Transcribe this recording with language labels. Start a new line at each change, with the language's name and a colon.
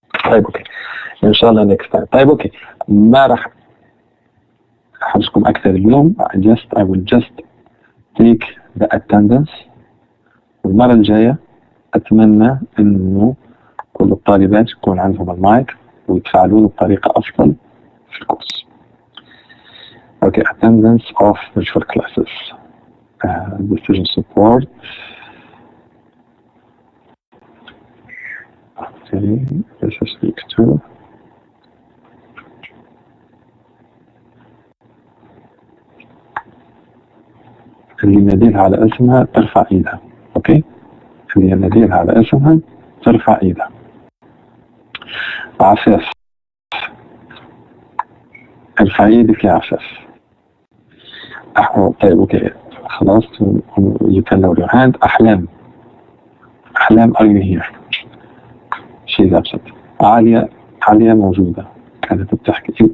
Arabic: طيب أوكي إن شاء الله
English: next time.
Arabic: طيب أوكي ما راح أحبسكم أكثر اليوم.
English: I will just take the attendance.
Arabic: المرة الجاية أتمنى إنه كل الطالبات يكون عندهم المايك ويتفاعلون بطريقة أفضل في الكورس.
English: Okay, attendance of virtual classes. Decision support. Okay, this is week 2.
Arabic: اللي يناديلها على اسمها ترفع ايدها. اوكي، اللي يناديلها على اسمها ترفع ايدها. عفاف ارفع ايدك يا عفاف. طيب اوكي خلاص
English: you can lower your hand. احلام are you here? she's absent.
Arabic: عالية موجودة كانت بتحكي.